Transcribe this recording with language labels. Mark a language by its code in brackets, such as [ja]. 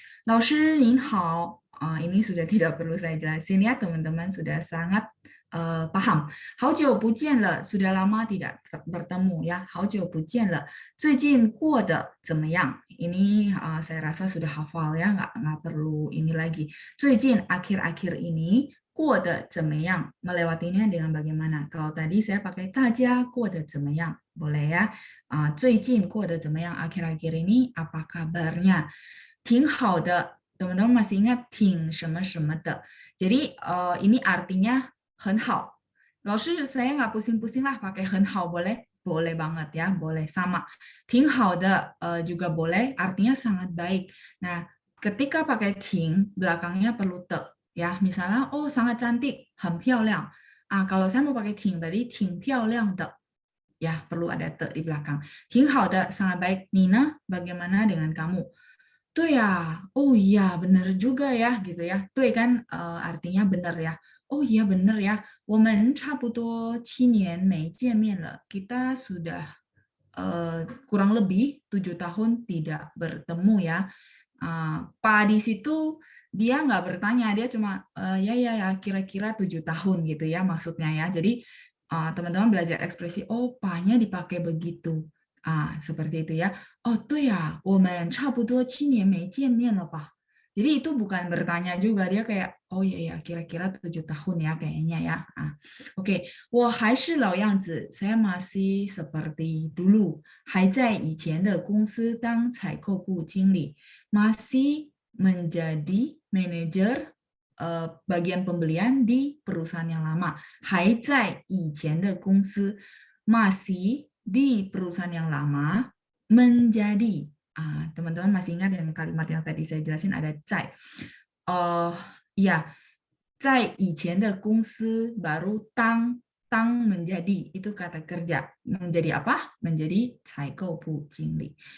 [zh] 老师您好. [id] Ini sudah tidak perlu saya jelasin ya, teman-teman sudah sangat paham. [zh] 好久不见了, [id] sudah lama tidak bertemu ya. [zh] 好久不见了.最近过得怎么样? [id] Ini saya rasa sudah hafal ya, nggak perlu ini lagi. [zh] 最近 [id] akhir-akhir ini, [zh] 过得怎么样? [id] Melewatinya dengan bagaimana? Kalau tadi saya pakai [zh] 大家过得怎么样? [id] Boleh ya. [zh] 最近过得怎么样? [id] Akhir-akhir ini apa kabarnya? [zh] 挺好的. [id] Teman-teman masih ingat 挺什么什么的. Jadi ini artinya 很好. 老师 saya nggak pusing-pusing lah pakai 很好, boleh? Boleh banget ya, boleh sama. [zh] 挺好的 [id] juga boleh, artinya sangat baik. Nah, ketika pakai 挺 belakangnya perlu 的 ya. Misalnya oh sangat cantik, 很漂亮. Kalau saya mau pakai 挺 tadi [zh] 挺漂亮的. [id] Ya, perlu ada 的 di belakang. [zh] 挺好的 [id] sangat baik. Nina, bagaimana dengan kamu? [zh] 对呀, [id] oh iya benar juga ya gitu ya. 对 kan artinya benar ya. Oh iya benar ya. [zh] 我们差不多7年没见面了. [id] Kita sudah kurang lebih 7 tahun tidak bertemu ya. Pa di situ dia nggak bertanya, dia cuma ya kira-kira 7 tahun gitu ya maksudnya ya. Jadi teman-teman belajar ekspresi oh pa-nya dipakai begitu. Seperti itu ya. [zh] Oh, 对呀, 我们差不多7年没见面了吧? [id] Jadi itu bukan bertanya juga, dia kayak oh iya kira-kira 7 tahun ya kayaknya ya. Oke, [zh] 我还是老样子, [id] saya masih seperti dulu. [zh] 还在以前的公司当采购部经理, [id] masih menjadi manajer bagian pembelian di perusahaan yang lama. [zh] 还在以前的公司 [id] masih di perusahaan yang lama menjadi. Teman-teman masih ingat yang kalimat yang tadi saya jelasin ada 在.Ya, [zh] 在以前的公司 [id] baru tang menjadi, itu kata kerja. Menjadi apa? Menjadi 采购部经理.